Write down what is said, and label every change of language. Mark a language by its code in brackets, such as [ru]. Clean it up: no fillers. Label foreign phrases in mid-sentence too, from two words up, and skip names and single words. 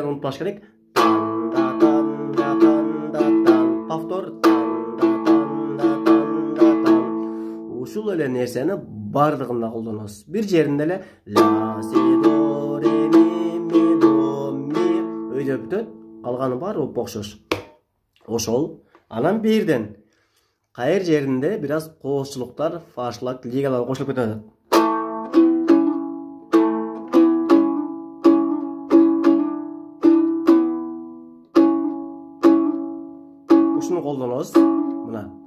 [ky] колбаш керек. Повтор. Ушул эле нерсени бардыгында колдоносуз. Бир жеринде эле ла си до ре ми до ми өйдө бүтөт. Калганы баары окшош. Ошол. Анан бирден кайыр жеринде бир аз кооздчулуктар, фашлак, лигалар кошулуп кетет. Ушуну колдоносуз. Мына.